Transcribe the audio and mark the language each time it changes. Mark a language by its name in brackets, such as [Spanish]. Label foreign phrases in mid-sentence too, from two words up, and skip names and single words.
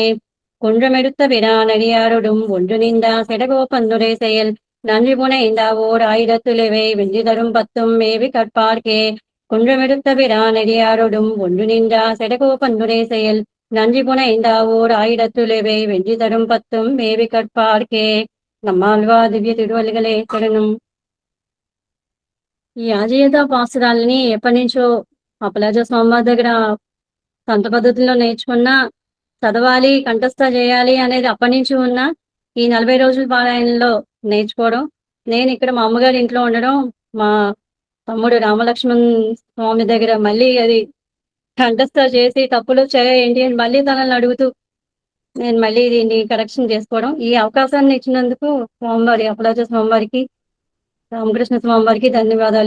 [Tamil] குன்றமெடுத்த பிரானடியாரோடும் ஒன்று நீந்தா செடகோபந்துரை செயல் நன்றி புனைந்தா ஓர் ஆயிரத்துளிவை வென்றி தரும் பத்தும் மேவி கற்பார்க்கே. குன்றமெடுத்த பிரானடியாரோடும் ஒன்று நின்றா செடகோபந்துரை செயல் நன்றி புனைந்தா ஓர் ஆயிரத்துளிவை வென்றி தரும் பத்தும் மேவி கற்பார்க்கே. நம்மாழ்వా திவ்ய திருவடிகளே சரணம். [Telugu] ఈ ఆజీయత పాసురాలని ఎప్పటి నుంచో అప్పలాజ స్వామి దగ్గర సంత పద్ధతిలో నేర్చుకున్నా, చదవాలి కంఠస్థ చేయాలి అనేది అప్పటి నుంచి ఉన్న ఈ 40 రోజుల పారాయణలో నేర్చుకోవడం, నేను ఇక్కడ మా అమ్మగారి ఇంట్లో ఉండడం, మా తమ్ముడు రామలక్ష్మణ్ స్వామి దగ్గర మళ్ళీ అది కంఠస్థ చేసి తప్పులు ఏంటి అని మళ్ళీ తనని అడుగుతూ నేను మళ్ళీ దీన్ని కరెక్షన్ చేసుకోవడం, ఈ అవకాశాన్ని ఇచ్చినందుకు స్వామివారి అప్పలాజ స్వామివారికి రామకృష్ణ స్వామివారికి ధన్యవాదాలు.